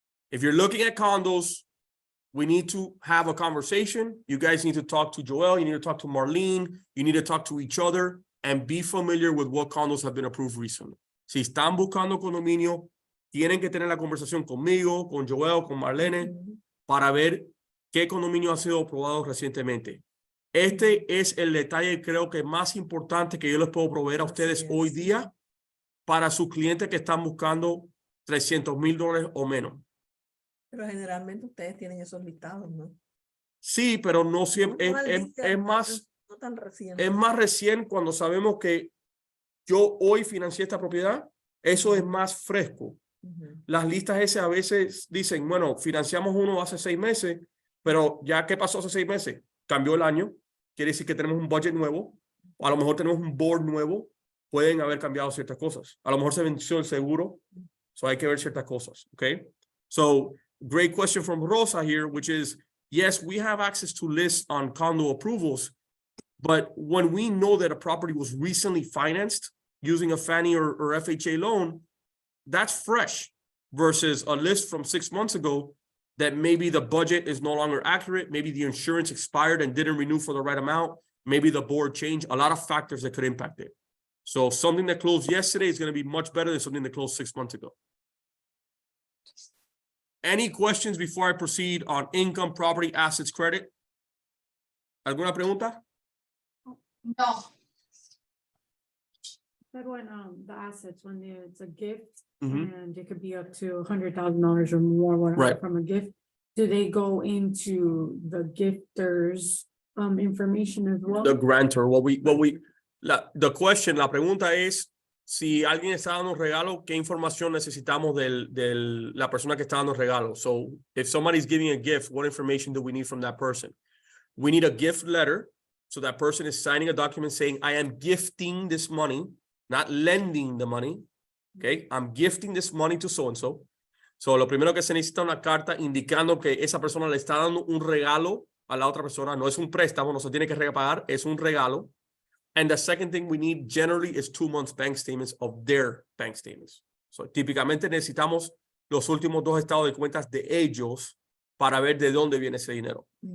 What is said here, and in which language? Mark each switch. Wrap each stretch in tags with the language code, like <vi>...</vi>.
<en>If you're looking at condos, we need to have a conversation. You guys need to talk to Joel. You need to talk to Marlene. You need to talk to each other and be familiar with what condos have been approved recently.</en> <es>Si están buscando condominio, tienen que tener la conversación conmigo, con Joel, con Marlene, para ver qué condominio ha sido aprobado recientemente. Este es el detalle, creo que más importante que yo les puedo proveer a ustedes hoy día para sus clientes que están buscando $300,000 o menos. Pero generalmente ustedes tienen esos listados, ¿no? Sí, pero no siempre, No al día, no tan reciente. es más recién cuando sabemos que yo hoy financié esta propiedad, eso es más fresco. Las listas esas a veces dicen, bueno, financiamos uno hace 6 meses, pero ya ¿qué pasó hace 6 meses? Cambió el año, quiere decir que tenemos un budget nuevo, o a lo mejor tenemos un board nuevo, pueden haber cambiado ciertas cosas. A lo mejor se venció el seguro, so hay que ver ciertas cosas, okay?</es> <en>So, great question from Rosa here, which is, yes, we have access to lists on condo approvals, but when we know that a property was recently financed using a Fannie or FHA loan, that's fresh versus a list from 6 months ago that maybe the budget is no longer accurate, maybe the insurance expired and didn't renew for the right amount, maybe the board changed, a lot of factors that could impact it. So something that closed yesterday is going to be much better than something that closed 6 months ago. Any questions before I proceed on income, property, assets, credit?</en> <es>¿Alguna pregunta? No.</es> <en>That when the assets, when it's a gift Mhm. and it could be up to $100,000 or more whatever Right. from a gift, do they go into the gifter's information as well? The grantor, the question,</en> <es>la pregunta es, si alguien está dando un regalo, ¿qué información necesitamos de la persona que está dando el regalo?</es> <en>So, if somebody's giving a gift, what information do we need from that person? We need a gift letter, so that person is signing a document saying, I am gifting this money, not lending the money, okay? I'm gifting this money to so-and-so.</en> <es>So, lo primero que se necesita una carta indicando que esa persona le está dando un regalo a la otra persona, no es un préstamo, no se tiene que repagar, es un regalo.</es> <en>And the second thing we need generally is 2 months bank statements of their bank statements.</en> <es>So, típicamente necesitamos los últimos 2 estados de cuentas de ellos para ver de dónde viene ese dinero.</es>